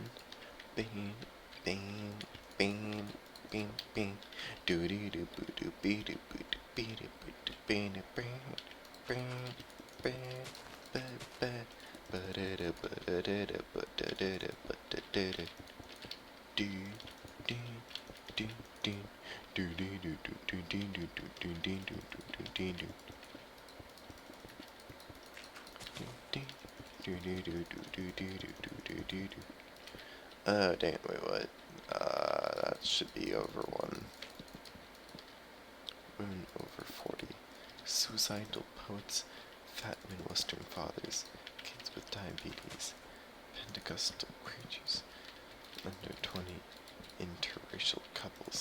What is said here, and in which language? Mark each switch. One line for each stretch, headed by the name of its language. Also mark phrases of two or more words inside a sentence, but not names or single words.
English: Bing, bing, bing, bing, bing. Doo doo doo boo doo bee doo boo doo bee doo boo doo bee doo bing, bing, bing, ba ba ba da da ba da da da ba da da da ba da da da. Do do do do do do do do do do do do do do do do do. Dang it, wait, what? That should be over 1. Women over 40. Suicidal poets. Fat Midwestern fathers. Kids with diabetes. Pentecostal preachers. Under 20. Interracial couples.